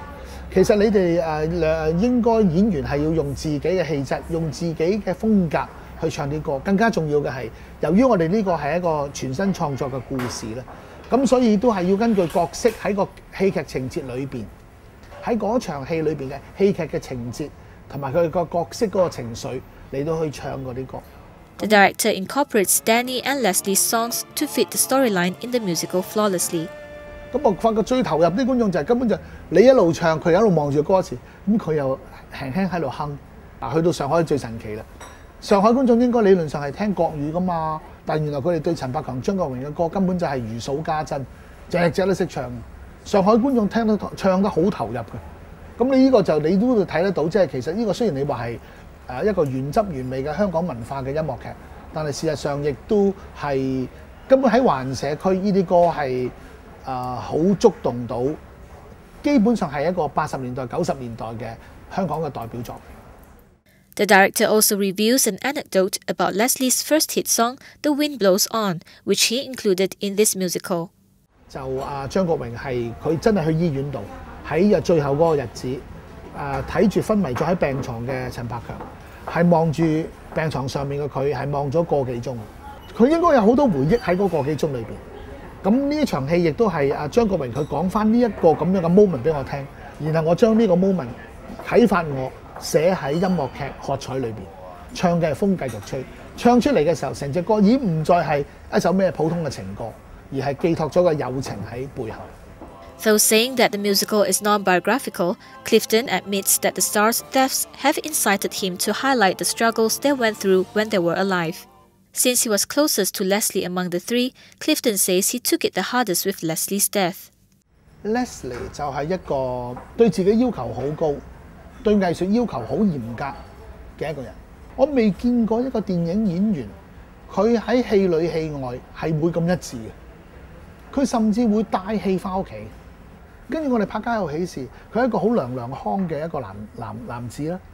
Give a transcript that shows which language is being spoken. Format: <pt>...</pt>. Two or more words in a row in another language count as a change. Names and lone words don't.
<yue>其實你哋應該演員係要用自己嘅氣質，用自己嘅風格去唱啲歌。更加重要嘅係，由於我哋呢個係一個全新創作嘅故事咧，咁所以都係要根據角色喺個戲劇情節裏邊，喺嗰場戲裏邊嘅戲劇嘅情節同埋佢個角色嗰個情緒嚟到去唱嗰啲歌。</yue> <en>The director incorporates Danny and Leslie's songs to fit the storyline in the musical flawlessly.</en> <yue>咁我發覺最投入啲觀眾就係根本就你一路唱，佢一路望住歌詞，咁佢又輕輕喺度哼。去到上海最神奇啦！上海觀眾應該理論上係聽國語噶嘛，但原來佢哋對陳百強、張國榮嘅歌根本就係如數家珍，隻隻都識唱。上海觀眾唱得好投入嘅。咁你呢個就你都會睇得到，即係其實呢個雖然你話係一個原汁原味嘅香港文化嘅音樂劇，但係事實上亦都係根本喺華人社區呢啲歌係好觸動到，基本上係一個80年代、90年代嘅香港嘅代表作。</yue> <en>The director also reveals an anecdote about Leslie's first hit song, The Wind Blows On, which he included in this musical.</en> <yue>就張國榮係佢真係去醫院度，喺最後嗰個日子，睇住昏迷咗喺病床嘅陳百強，係望住病床上面嘅佢，係望咗個幾鐘。佢應該有好多回憶喺嗰個幾鐘裏邊。咁呢一場戲亦都係張國榮佢講翻呢一個咁樣嘅 moment 俾我聽，然後我將呢個 moment 啟發我寫喺音樂劇喝彩裏邊，唱嘅係風繼續吹，唱出嚟嘅時候，成隻歌已唔再係一首咩普通嘅情歌，而係寄託咗個友情喺背後。</yue> <en>Though saying that the musical is non-biographical, Clifton admits that the stars' deaths have incited him to highlight the struggles they went through when they were alive. Since he was closest to Leslie among the three, Clifton says he took it the hardest with Leslie's death.</en> <yue>Leslie 就係一個對自己要求好高，對藝術要求好嚴格嘅一個人。我未見過一個電影演員，佢喺戲裏戲外係會咁一致嘅。佢甚至會帶戲翻屋企。跟住我哋拍《家有喜事》，佢係一個好娘娘腔嘅一個男子啦。</yue>